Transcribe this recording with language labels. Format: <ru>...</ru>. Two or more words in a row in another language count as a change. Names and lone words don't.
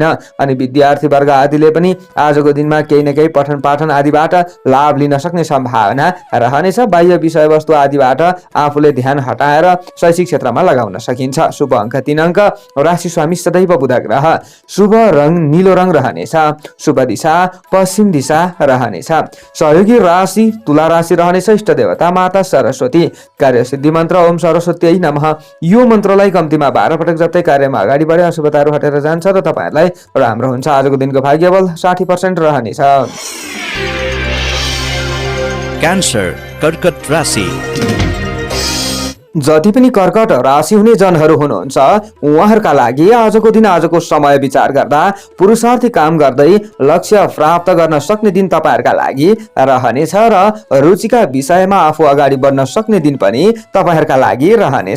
<ne>अनि विद्यार्थी वर्ग आदिले पनि आजको दिनमा केही न केही पठन पाठन आदिबाट लाभ लिन सक्ने सम्भावना रहनेछ। बाह्य विषयवस्तु आदिबाट आफूले ध्यान हटाएर शैक्षिक क्षेत्रमा लगाउन सकिन्छ। शुभ अङ्क 3 अङ्क। राशि स्वामी सदैव बुध ग्रह। शुभ रङ नीलो रङ रहनेछ। शुभ दिशा पश्चिम दिशा रहनेछ। सहयोगी राशि तुला राशि रहनेछ। इष्ट देवता माता सरस्वती। कार्य सिद्धि मन्त्र ओम सरस्वती नमः। यो मन्त्रलाई कम्तीमा 12 पटक जप्दै कार्यमा अगाडि बढे अशुभताहरू हटेर जान्छ र तपाईहरूलाई राम्रो हुन्छ। आजको दिनको भाग्यबल 60% रहनेछ। क्यान्सर कर्कट राशि। जति पनि कर्कट राशि हुने जनहरू हुनुहुन्छ उहाँहरूका लागि आजको दिन आजको समय विचार गर्दा पुरुषार्थी काम गर्दै लक्ष्य प्राप्त गर्न सक्ने दिन तपाईहरूका लागि रहनेछ र रुचिका विषयमा आफू अगाडि बढ्न सक्ने दिन पनि तपाईहरूका लागि रहनेछ।</ne>